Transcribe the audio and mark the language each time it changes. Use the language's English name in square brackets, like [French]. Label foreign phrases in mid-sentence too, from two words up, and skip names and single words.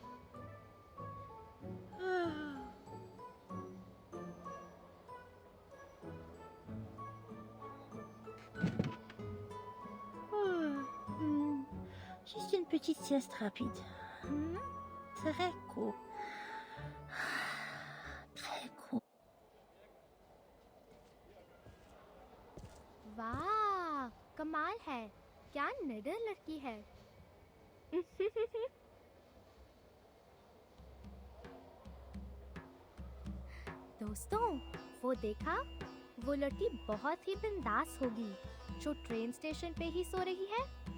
[French] Juste une petite sieste rapide. Très court. Très court. [Hindi] वाह कमाल है क्या निडर लड़की है दोस्तों वो देखा वो लड़की बहुत ही बिंदास होगी जो [English] train station [Hindi] पे ही सो रही है